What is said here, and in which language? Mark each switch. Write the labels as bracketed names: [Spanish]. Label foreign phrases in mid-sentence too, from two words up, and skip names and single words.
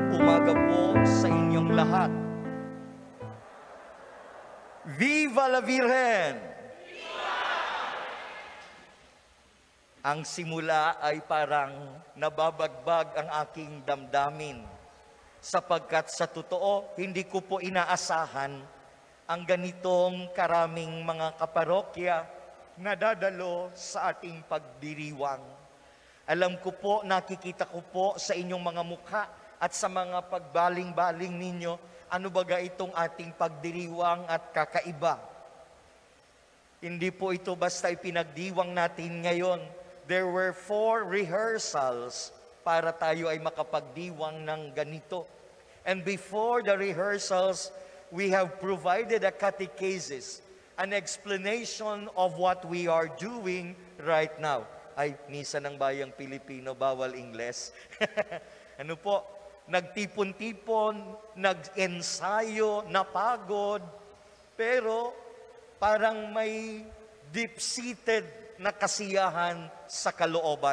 [Filipino] umaga po sa inyong lahat. [Spanish] Viva la Virgen! [Filipino] Ang simula ay parang nababagbag ang aking damdamin sapagkat sa totoo, hindi ko po inaasahan ang ganitong karaming mga kaparokya na dadalo sa ating pagdiriwang. Alam ko po, nakikita ko po sa inyong mga mukha at sa mga pagbaling-baling ninyo, ano baga itong ating pagdiriwang at kakaiba. Hindi po ito basta ipinagdiwang natin ngayon. [English] There were 4 rehearsals [Filipino] para tayo ay makapagdiwang ng ganito. [English] And before the rehearsals, we have provided a catechesis, an explanation of what we are doing right now. [Filipino] Ay, Misa ng Bayang Pilipino, bawal Ingles. Ano po, nagtipon-tipon, nag-ensayo, napagod, pero parang may deep-seated na kasiyahan sa kalooban.